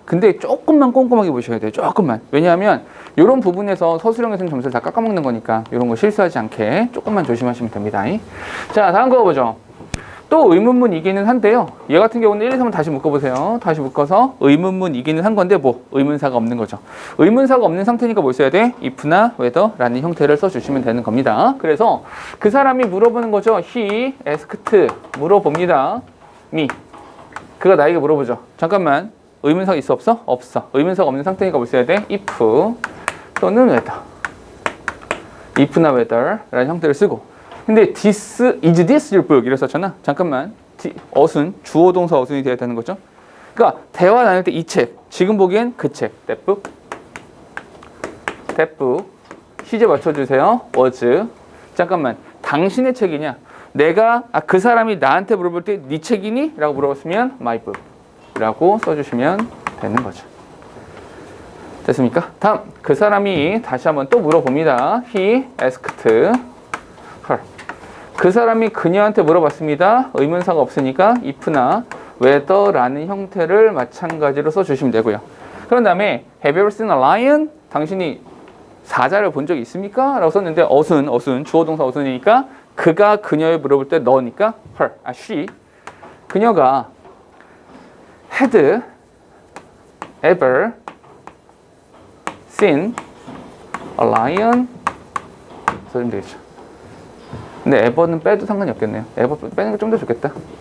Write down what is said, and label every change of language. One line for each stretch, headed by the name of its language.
Korean: 근데 조금만 꼼꼼하게 보셔야 돼요. 조금만. 왜냐하면 이런 부분에서 서술형에서는 점수를 다 깎아먹는 거니까 이런 거 실수하지 않게 조금만 조심하시면 됩니다. 자, 다음 거 보죠. 또 의문문이기는 한데요. 얘 같은 경우는 1, 2, 3을 다시 묶어보세요. 다시 묶어서 의문문이기는 한 건데 의문사가 없는 거죠. 의문사가 없는 상태니까 뭘 써야 돼? if나 whether라는 형태를 써주시면 되는 겁니다. 그래서 그 사람이 물어보는 거죠.
English: he asked 물어봅니다.
Korean: me. 그가 나에게 물어보죠. 잠깐만. 의문사가 있어 없어? 없어. 의문사가 없는 상태니까 뭘 써야 돼? if 또는 whether. if나 whether라는 형태를 쓰고 근데
English: is this your book?
Korean: 이랬었잖아. 잠깐만. 어순, 주어 동사 어순이 돼야 되는 거죠. 그러니까 대화 나눌 때 이 책, 지금 보기엔 그 책.
English: that book.
Korean: 시제 맞춰주세요. was. 잠깐만. 당신의 책이냐? 내가 그 사람이 나한테 물어볼 때 네 책이니? 라고 물어봤으면 my book 라고 써주시면 되는 거죠. 됐습니까? 다음. 그 사람이 다시 한번 또 물어봅니다.
English: he asked her.
Korean: 그 사람이 그녀한테 물어봤습니다. 의문사가 없으니까 if나 whether라는 형태를 마찬가지로 써주시면 되고요. 그런 다음에
English: have you ever seen a lion?
Korean: 당신이 사자를 본 적이 있습니까? 라고 썼는데 어순, 주어 동사 어순이니까 그가 그녀에 물어볼 때 너니까 her, she.
English: 그녀가 had ever seen a lion?
Korean: 써주면 되겠죠. 근데 ever는 빼도 상관이 없겠네요. ever 빼는 게 좀 더 좋겠다.